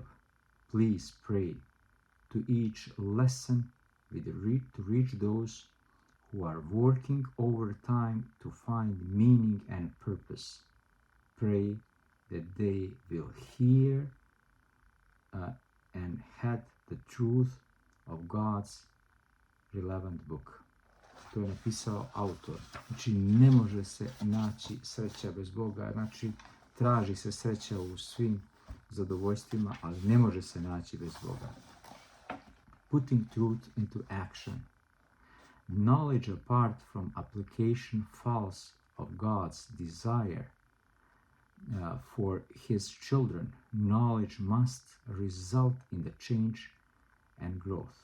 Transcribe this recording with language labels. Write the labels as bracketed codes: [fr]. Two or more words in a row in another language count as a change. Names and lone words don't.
[en] Please pray to each lesson to reach those who are working overtime to find meaning and purpose. Pray that they will hear and heed the truth of God's relevant book. [sr] To je napisao autor. Znači, ne može se naći sreća bez Boga. Znači, traži se sreća u svim zadovoljstvima, ali ne može se naći bez Boga. [en] Putting truth into action. Knowledge apart from application false of God's desire for His children. Knowledge must result in the change and growth.